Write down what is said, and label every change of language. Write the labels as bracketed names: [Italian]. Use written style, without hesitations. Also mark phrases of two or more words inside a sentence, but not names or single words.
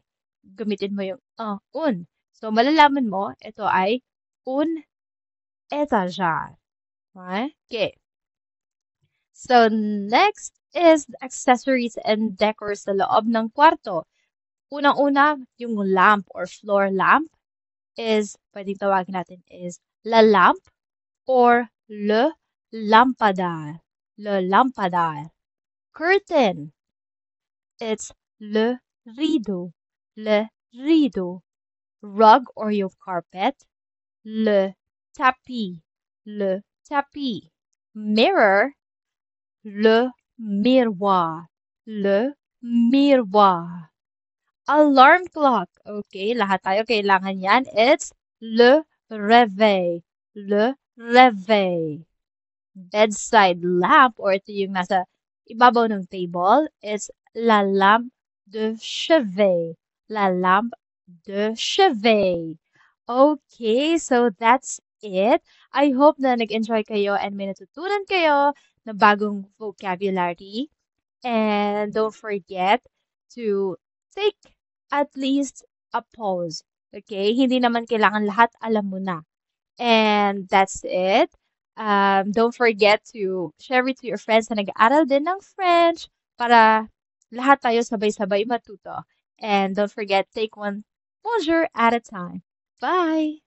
[Filipino] Gamitin mo yung un. So, malalaman mo, ito ay [French] un étagère. [English] Okay. So, next is accessories and decor [Filipino] sa loob ng kwarto. Unang-una, yung [English] lamp or floor lamp is, [Filipino] pwedeng tawagin natin is [French] la lampe [Filipino] or [French] le lampadaire. Le lampadaire. [English] Curtain. It's [French] le rideau. Le rideau. [English] Rug or yung carpet. [French] Le tapis. Le tapis. Mirror. Le miroir. Le miroir. [English] Alarm clock. [Filipino] Okay, lahat tayo kailangan yan. [French] It's le réveil. Le réveil. [English] Bedside lamp or [Filipino] ito yung nasa ibabaw ng table. [French] It's la lampe de chevet. La lampe de chevet. [English] Okay, so that's it. I hope [Filipino] na nag-enjoy kayo and may natutunan kayo na bagong vocabulary. [English] And don't forget to take at least a pause. Okay? [Filipino] Hindi naman kailangan lahat alam mo na. [English] And that's it. Don't forget to share it to your friends [Filipino] na nag-aaral din ng French para lahat tayo sabay-sabay matuto. [English] And don't forget, take one bonjour at a time. Bye!